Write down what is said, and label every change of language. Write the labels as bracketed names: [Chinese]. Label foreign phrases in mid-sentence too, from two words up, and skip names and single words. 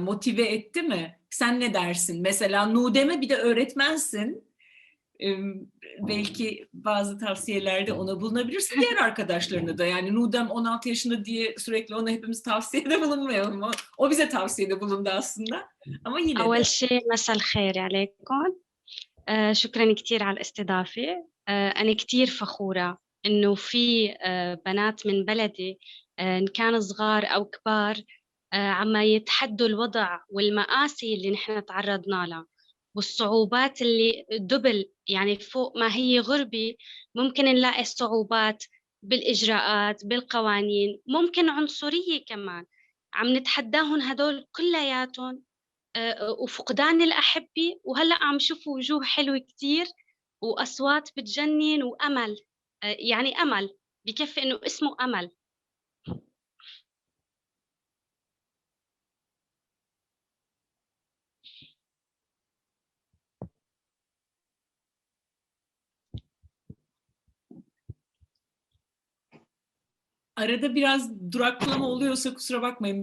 [Turkish] Motive etti mi? Sen ne dersin? Mesela Nudem'e bir de öğretmensin. Belki bazı tavsiyelerde ona bulunabilirsin. Diğer arkadaşlarına da. Yani Nudem 16 yaşında diye sürekli ona hepimiz tavsiyede bulunmayalım. O bize tavsiyede bulundu aslında. Ama yine de. [Arabic] أول شيء مساء الخير عليكم. شكرا كتير على الاستضافة. أنا كتير فخورة إنه في بنات من بلدي إن كان صغار أو كبار عم يتحدوا الوضع والمآسي اللي نحن تعرضنا لها والصعوبات اللي دبل، يعني فوق ما هي غربة ممكن نلاقي صعوبات بالإجراءات بالقوانين، ممكن عنصرية كمان عم نتحداهم هدول كلياتهم، وفقدان الأحبة. وهلأ عم شوفوا وجوه حلوة كتير وأصوات بتجنن وأمل، يعني أمل بكفي إنه اسمه أمل. [Turkish] Arada biraz duraklama oluyorsa kusura bakmayın.